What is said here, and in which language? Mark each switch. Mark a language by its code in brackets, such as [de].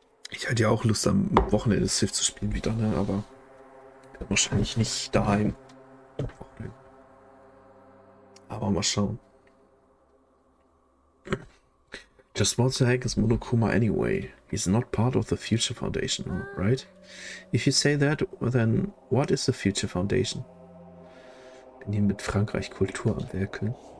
[de] Ich hatte ja auch Lust am Wochenende Sith zu spielen wieder, ne? Aber wahrscheinlich nicht daheim. Aber mal schauen. [en] Just what the heck is Monokuma anyway? He's not part of the Future Foundation, right? If you say that, then what is the Future Foundation? [de] Bin hier mit Frankreich Kultur am Werkeln.